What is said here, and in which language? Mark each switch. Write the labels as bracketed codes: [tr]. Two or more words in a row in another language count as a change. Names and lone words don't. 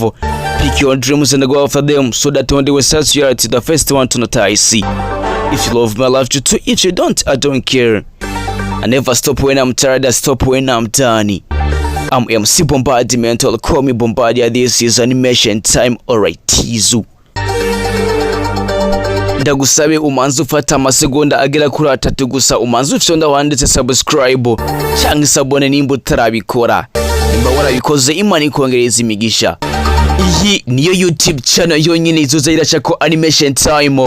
[en] Pick your dreams and go after them, so that when they will start you to the first one to notice. If you love me, I love you too. If you don't, I don't care. I never stop when I'm tired, I stop when I'm done. I'm MC Bombardment, call me Bombardier. This is animation time, alright Tizu. [rn] Ndagusabe umanze ufata amasegonda agera kuri 3 gusa umanze ufyonda wanditse subscribe cyangwa isabone nimba utarabikora. Nimba warabikoze Imana ikongereza imigisha. Iyi niyo YouTube channel yonyine izoza irashako [en] animation time.